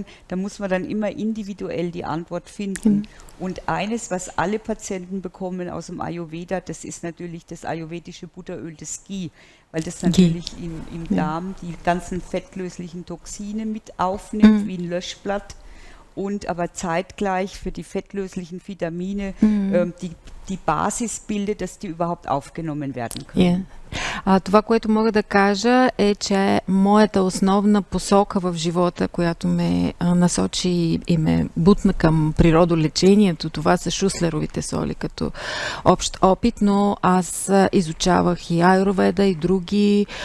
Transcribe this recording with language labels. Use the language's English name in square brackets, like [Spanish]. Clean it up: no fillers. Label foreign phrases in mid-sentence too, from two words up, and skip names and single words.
[German] Da muss man dann immer individuell die Antwort finden. Und eines, was alle Patienten bekommen aus dem Ayurveda, das ist natürlich das ayurvedische Butteröl, das Ghee, weil das natürlich im Darm die ganzen fettlöslichen Toxine mit aufnimmt, wie ein Löschblatt. Und aber zeitgleich für die fettlöslichen Vitamine die Basis bildet, dass die überhaupt aufgenommen werden können. [Bulgarian] Това, което мога да кажа е, че моята основна посока в живота, която ме насочи и ме бутна към природолечението, това са шуслеровите соли като общ опит, но аз изучавах и аюрведа и други